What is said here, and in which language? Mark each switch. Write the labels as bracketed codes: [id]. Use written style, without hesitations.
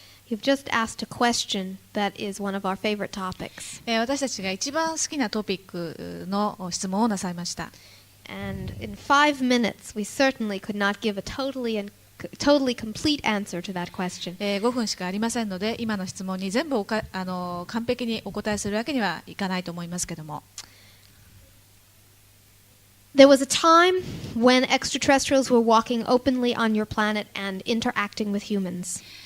[en] You've just asked a question that is one of our favorite topics. [ja] 私たちが一番好きなトピックの質問をなさいました。 [en] And in 5 minutes, we certainly could not give a totally complete answer to that question. [ja] 5分しかありませんので、今の質問に全部完璧にお答えするわけにはいかないと思いますけども。 [en] There was a time when extraterrestrials were walking openly on your planet and interacting with humans.